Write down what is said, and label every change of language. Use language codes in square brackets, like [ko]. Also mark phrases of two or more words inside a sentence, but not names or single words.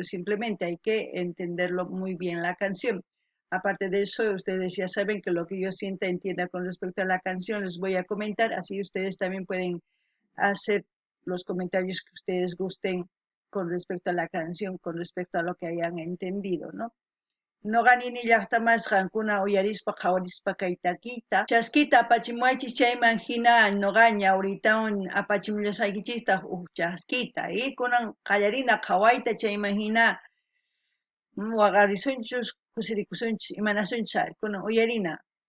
[es] Simplemente hay que entenderlo muy bien la canción. Aparte de eso, ustedes ya saben que lo que yo sienta, entienda con respecto a la canción, les voy a comentar. Así ustedes también pueden hacer los comentarios que ustedes gusten con respecto a la canción, con respecto a lo que hayan entendido, ¿no? [qu] Noqanini llaqtamasqankuna uyarispa qawarispa kay takiyta chaskita apachimuaychis chayman hina noqa ñawritawan apachimullasaykichistaq huk chaskita kunan qallarina qhawayta chayman hina waqarisunchus kusirikusunchis imanasunchis kunan uyarina.